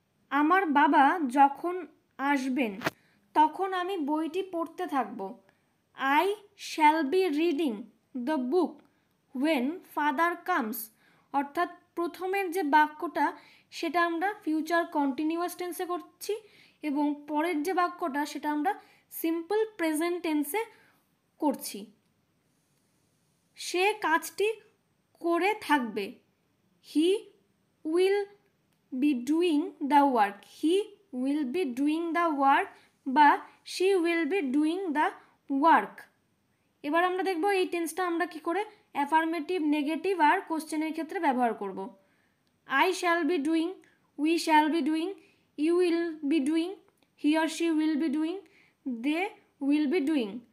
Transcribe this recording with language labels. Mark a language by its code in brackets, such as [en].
[bn] আমার বাবা যখন আসবেন তখন আমি বইটি পড়তে থাকব, [en] I shall be reading the book when father comes. [bn] অর্থাৎ প্রথমের যে বাক্যটা সেটা আমরা ফিউচার কন্টিনিউয়াস টেন্সে করছি এবং পরের যে বাক্যটা সেটা আমরা সিম্পল প্রেজেন্ট টেন্সে করছি। সে কাজটি করে থাকবে, [en] He will be doing the work, he will be doing the work বা she will be doing the work. [bn] এবার আমরা দেখব এই টেন্সটা আমরা কি করে অ্যাফার্মেটিভ, নেগেটিভ আর কোশ্চেনের ক্ষেত্রে ব্যবহার করব। [en] I shall be doing, we shall be doing, you will be doing, he or she will be doing, they will be doing.